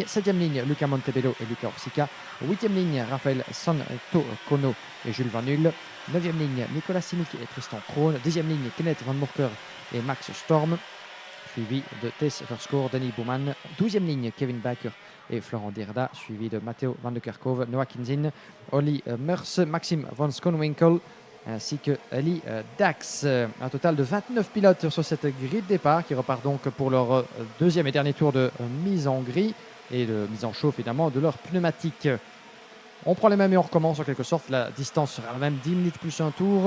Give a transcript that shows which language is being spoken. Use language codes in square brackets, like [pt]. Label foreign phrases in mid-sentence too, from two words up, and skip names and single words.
[fr] 7e ligne, Luca Montebello et Luca Orsica. 8e ligne, Raphaël Santocono et Jules Van Hull. 9e ligne, Nicolas Simic et Tristan Kroon. 10e ligne, Kenneth Van Moorker et Max Storm. Suivi de Tess Verscoor, Danny Bouman. 12e ligne, Kevin Baker et Florent Dirda. Suivi de Matteo Van de Kerkhove, Noah Kinzin, Olly Meurs, Maxime Van Schoonwinkel. ainsi que Ali Dax. Un total de 29 pilotes sur cette grille de départ qui repart donc pour leur deuxième et dernier tour de mise en grille et de mise en chauffe évidemment de leur pneumatique. On prend les mêmes et on recommence en quelque sorte. La distance sera la même, 10 minutes plus un tour.